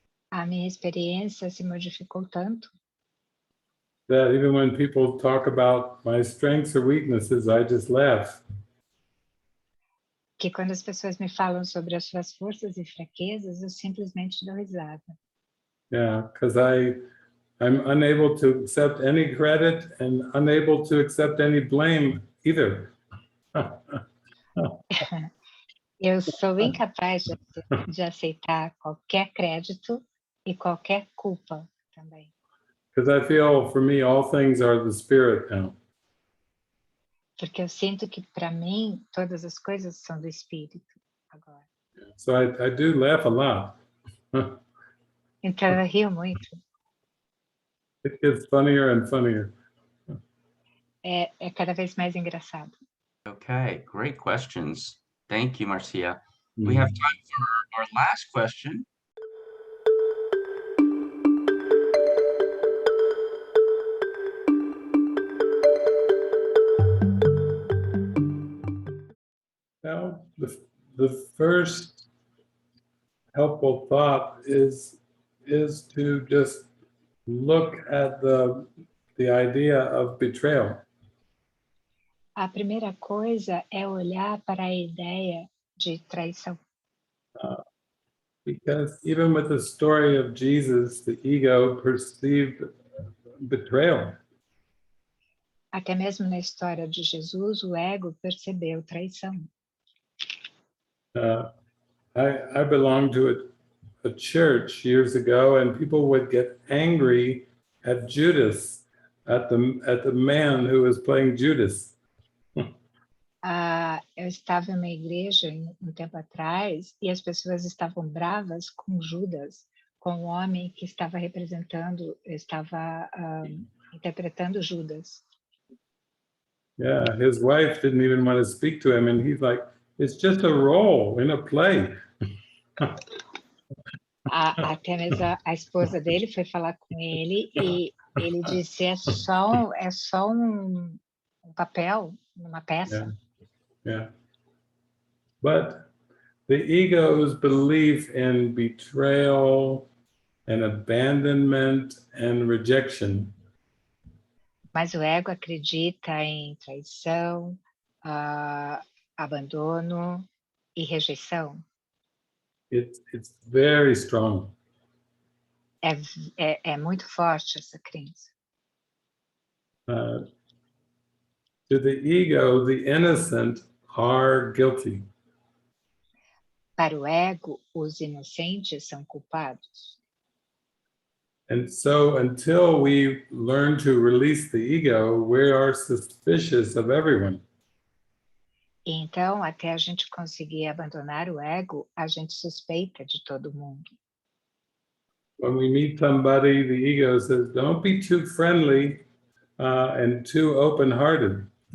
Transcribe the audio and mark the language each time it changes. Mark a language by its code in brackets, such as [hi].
[pt] A minha experiência se modificou tanto [en] that even when people talk about my strengths or weaknesses, I just laugh. [pt] que quando as pessoas me falam sobre as suas forças e fraquezas, eu simplesmente dou risada. [en] Yeah, because I'm unable to accept any credit and unable to accept any blame either. [pt] Eu sou incapaz de aceitar qualquer crédito e qualquer culpa também. [en] Because I feel for me, all things are the Spirit now. [pt] Porque eu sinto que, para mim, todas as coisas são do Espírito agora. [en] So I do laugh a lot. [pt] Então eu rio muito. [en] It gets funnier and funnier. [pt] É cada vez mais engraçado. [en] Okay, great questions. Thank you, Marcia. We have time for our last question. Now, the first helpful thought is to just look at the idea of betrayal. [pt] A primeira coisa é olhar para a ideia de traição. [en] Because even with the story of Jesus, the ego perceived betrayal. [pt] Até mesmo na história de Jesus, o ego percebeu traição. [en] I belonged to a church years ago, and people would get angry at Judas, at the man who was playing Judas. [pt] Eu estava em uma igreja um tempo atrás e as pessoas estavam bravas com Judas, com o homem que estava interpretando Judas. [en] Yeah, his wife didn't even want to speak to him, and he's like, "It's just a role in a play." [pt] Até mesmo a esposa dele foi falar com ele e Ele disse, é só um papel, uma peça. [en] Yeah. But the ego's belief in betrayal and abandonment and rejection [pt] Mas o ego acredita em traição, abandono e rejeição. [en] it's very strong. [pt] É muito forte essa crença. [en] To the ego, the innocent are guilty. [pt] Para o ego, os inocentes são culpados. [en] And so until we learn to release the ego, we are suspicious of everyone. [pt] Então, até a gente conseguir abandonar o ego, a gente suspeita de todo mundo. [en] When we meet somebody, the ego says, don't be too friendly and too open-hearted.